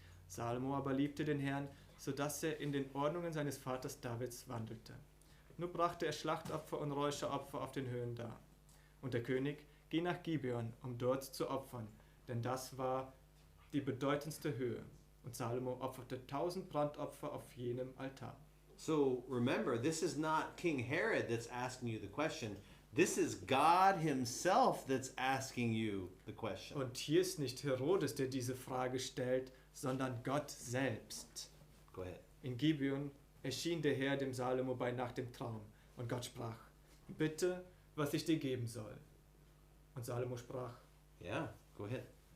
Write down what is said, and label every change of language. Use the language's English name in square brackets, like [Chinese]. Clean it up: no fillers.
[German] Salomo aber liebte den Herrn, so dass er in den Ordnungen seines Vaters Davids wandelte. Nur brachte er Schlachtopfer und Räucheropfer auf den Höhen dar. Und der König ging nach Gibeon, um dort zu opfern, denn das war die bedeutendste Höhe. Und Salomo opferte 1000 Brandopfer auf jenem Altar. [English] So remember, this is not King Herod that's asking you the question. This is God himself that's asking you the question. [German] Und hier ist nicht Herodes, der diese Frage stellt, sondern Gott selbst. [English] Go ahead. [German] In Gibeon erschien der Herr dem Salomo bei Nacht im Traum, und Gott sprach: Bitte, was ich dir geben soll. Und Salomo sprach: [English] Yeah, go ahead.